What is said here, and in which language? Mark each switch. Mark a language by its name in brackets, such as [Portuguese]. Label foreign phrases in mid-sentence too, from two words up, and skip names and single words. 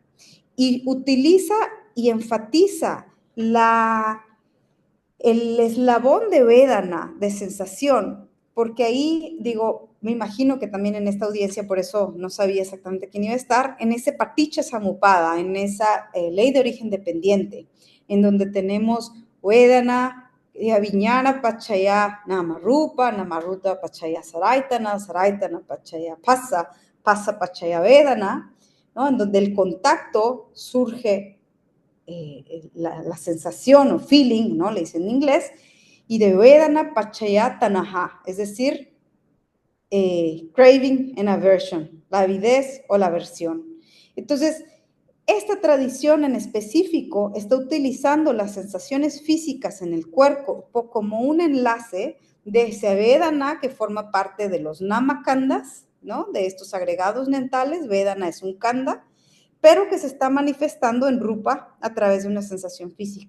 [Spanish] Y utiliza y enfatiza el eslabón de Vedana, de sensación, porque ahí, digo, me imagino que también en esta audiencia, por eso no sabía exactamente quién iba a estar, en ese [Pali] Paticca Samuppada, [Spanish] en esa ley de origen dependiente, en donde tenemos [Pali] Vedana, Viñana Pachaya Namarupa, Namarupa Pachaya Saraitana, Saraitana Pachaya Pasa, Pasa Pachaya Vedana, [Spanish] ¿no? En donde el contacto surge la sensación o feeling, ¿no? Le dicen en inglés, y de [Pali] Vedana Pachaya Tanaha, [Spanish] es decir, [English] craving and aversion, [Spanish] la avidez o la aversión. Entonces, esta tradición en específico está utilizando las sensaciones físicas en el cuerpo como un enlace de ese Vedana que forma parte de los namakandas, ¿no? De estos agregados mentales. Vedana es un kanda, pero que se está manifestando en rupa a través de una sensación física.